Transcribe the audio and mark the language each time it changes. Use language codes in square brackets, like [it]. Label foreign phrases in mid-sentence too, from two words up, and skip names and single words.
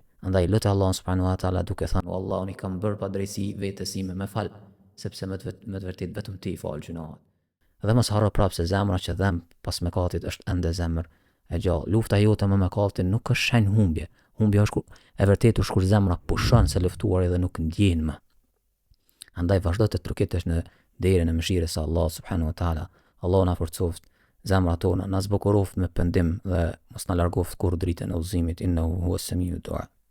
[sq] Andaj lutë [ar] الله سبحانه وتعالى [sq] duke thënë, Allahu unë kam bërë pa drejtësi vetes ime, më fal, sepse më të vërtet vetëm ti i fal gjunat. Dhe mos harro prapë se zemra që dhem pas mëkatit është ende zemër e gjallë. Lufta jote me mëkatin nuk është shenjë humbje. Humbja është e vërtetë kur zemra pushon se luftuari dhe nuk ndjen më. Andaj vazhdo të trokitesh në derën e mëshirës së [ar] الله سبحانه وتعالى. [sq] Allah na forcoft zemrat tona, na zbukuroft me pendim dhe mos na largoft kur dritën e udhëzimit. [ar] إنه هو السميع الدعاء.